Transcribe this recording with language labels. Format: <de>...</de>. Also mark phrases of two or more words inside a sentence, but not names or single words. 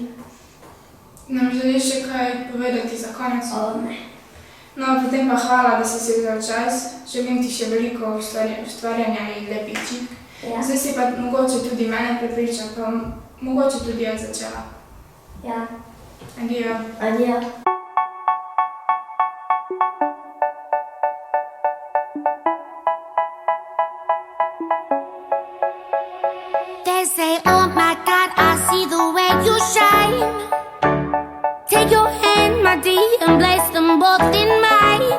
<sl>Nam želiš še kaj povedati za konec? Ne. No, potem pa hvala, da si vzel čas. Želim ti še veliko ustvarjanja in lepih čipk. Zdaj si pa mogoče tudi mene prepričal, pa mogoče tudi jaz začela. Ja. Adijo. Adijo.</sl> <en>They say, oh my God, I see the way you shine. Take your hand, my dear, and place them both in mine.</en>